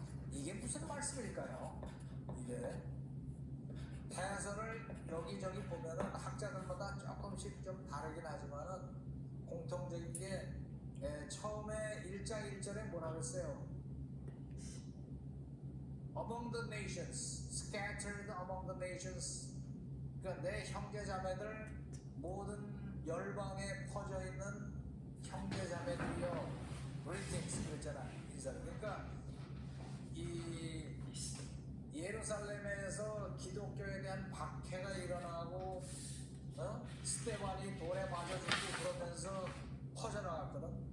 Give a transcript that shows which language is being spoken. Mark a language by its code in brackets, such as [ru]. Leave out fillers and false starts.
[ko] 이게 무슨 말씀일까요? 이게 해설을 여기저기 보면은 학자들마다 조금씩 좀 다르긴 하지만은 공통적인 게 처음에 1장 1절에 뭐라 그랬어요? [en] Among the nations, scattered among the nations. [ko] 그러니까 내 형제자매들 모든 열방에 퍼져 있는 형제자매들이요, greetings 그랬잖아, 인사를. 그러니까 이 예루살렘에서 기독교에 대한 박해가 일어나고 스테반이 돌에 맞아 죽고 그러면서 퍼져나갔거든.